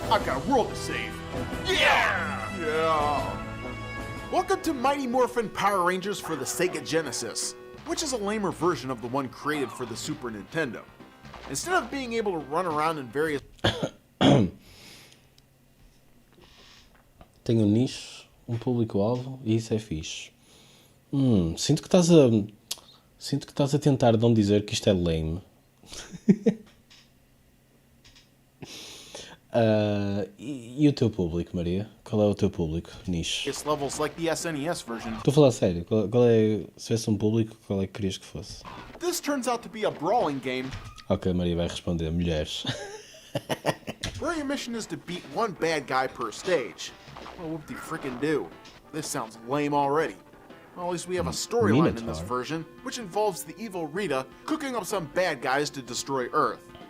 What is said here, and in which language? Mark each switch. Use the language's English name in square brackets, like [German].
[English] I've got a world to save. Yeah. Welcome to Mighty Morphin Power Rangers for the Sega Genesis, which is a lamer version of the one created for the Super Nintendo. Instead of being able to run around in various... [Portuguese] Tenho um nicho, público-alvo e isso é fixe. Sinto que estás a tentar não dizer que isto é lame. E o teu público, Maria? Qual é o teu público? Nicho. [English] levels like the SNES version. [Portuguese] Estou a falar sério. Qual é, se tivesse um público, qual é que querias que fosse? [English] This turns out to be a brawling game [Portuguese] Ok, Maria vai responder. Mulheres. [English] where your mission is to beat one bad guy per stage. Well, whoop de frickin' do. This sounds lame already. Well, at least we have a storyline in this version, which involves the evil Rita cooking up some bad guys to destroy Earth.